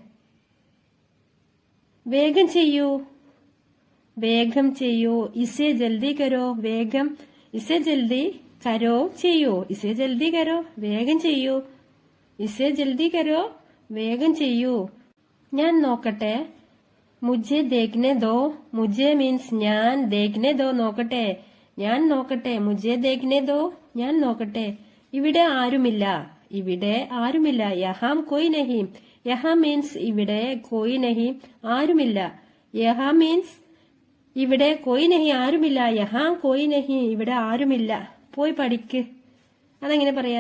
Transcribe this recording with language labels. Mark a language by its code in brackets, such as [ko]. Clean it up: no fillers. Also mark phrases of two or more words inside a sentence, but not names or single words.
[ml] വേഗം ചെയ്യൂ, വേഗം ചെയ്യൂ. [hi] इसे जल्दी करो, വേഗം, इसे जल्दी करो ചെയ്യൂ, इसे जल्दी करो [ml] വേഗം ചെയ്യൂ, [hi] इसे जल्दी करो [ml] വേഗം ചെയ്യൂ. ഞാൻ നോക്കട്ടെ. [hi] मुझे देखने दो, മുझे മീൻസ് ഞാൻ, देखने दो [ml] നോക്കട്ടെ, ഞാൻ നോക്കട്ടെ. [hi] मुझे देखने दो [ml] ഞാൻ നോക്കട്ടെ. ഇവിടെ ആരുമില്ല, ഇവിടെ ആരുമില്ല. [hi] यहाँ कोई नहीं, यहाँ മീൻസ് ഇവിടെ, कोई नहीं ആരുമില്ല. യഹാം മീൻസ് ഇവിടെ, कोई नहीं ആരുമില്ല. यहाँ कोई नहीं [ml] ഇവിടെ ആരുമില്ല. പോയി പഠിക്ക്. അതെങ്ങനെ പറയാ?